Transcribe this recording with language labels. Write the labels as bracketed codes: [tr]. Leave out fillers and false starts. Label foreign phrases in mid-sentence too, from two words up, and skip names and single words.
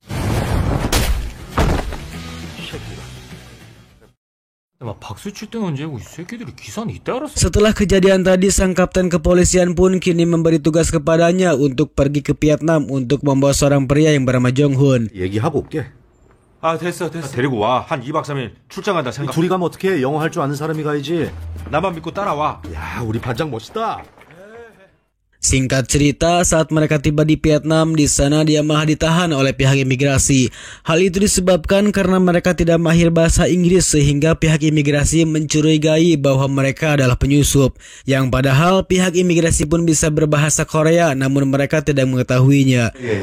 [id] Setelah kejadian tadi, sang kapten kepolisian pun kini memberi tugas kepadanya untuk pergi ke Vietnam untuk membawa seorang pria yang bernama Jong Hoon. [ko] 얘기하고 올게. 됐어. 데리고 와. 한 2박 3일 출장한다 생각. 둘이 가면 어떻게? 영어 할 줄 아는 사람이 가야지. 나만 믿고 따라와. 야, 우리 반장 멋있다. [id] Singkat cerita, saat mereka tiba di Vietnam, di sana dia malah ditahan oleh pihak imigrasi. Hal itu disebabkan karena mereka tidak mahir bahasa Inggris sehingga pihak imigrasi mencurigai bahwa mereka adalah penyusup. Yang padahal pihak imigrasi pun bisa berbahasa Korea, namun mereka tidak mengetahuinya.